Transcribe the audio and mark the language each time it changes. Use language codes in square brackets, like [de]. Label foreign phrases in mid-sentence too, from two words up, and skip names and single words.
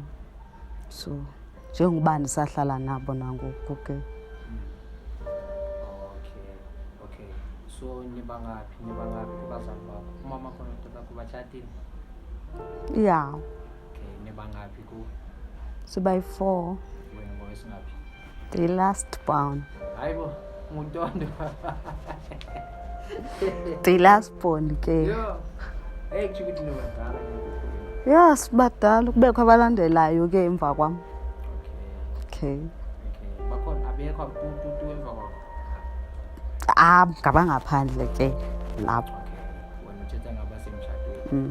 [xh] So njengoba ndisahlala nabo nangoku ke. Okay. So nibangaphi kubazali bakho? Umama khona utata kubatshatile? Yeah. Okay, nibangaphi ku? Sibayi-4. Wena ngowesingaphi? [en] The last born. [xh] Hayibo, nguNtondo. [en] The last born ke. [xh] Yo. Hey, kuthi nibadala ke. Yeah, sibadala kubekho abalandelayo ke emva kwam. Okay. Bakhona abekho abututu emva kwakho? Ngabangaphandle ke lapho. Okay. Wena uthetha ngabasemtshadweni.